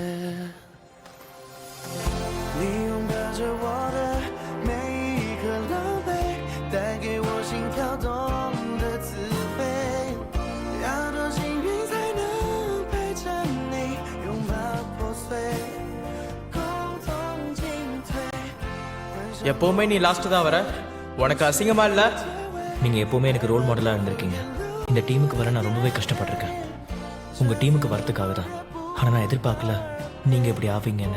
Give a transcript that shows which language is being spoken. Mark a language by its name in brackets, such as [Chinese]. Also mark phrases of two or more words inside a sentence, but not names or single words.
[Chinese] 你拥抱着我的每一颗狼狈，带给我心跳动的滋味。要多幸运才能陪着你，拥抱破碎，共同进退。 [Tamil] எப்போவுமே நீ லாஸ்ட் தான் வர. உனக்கு அசிங்கமா இல்லை? நீங்கள் எப்போவுமே எனக்கு [English] role modelaaga [Tamil] இருந்திருக்கீங்க. இந்த டீமுக்கு வர நான் ரொம்பவே கஷ்டப்பட்டிருக்கேன். உங்கள் டீமுக்கு வரத்துக்காக தான். ஆனால் நான் எதிர்பார்க்கல நீங்கள் இப்படி ஆவீங்கன்னு.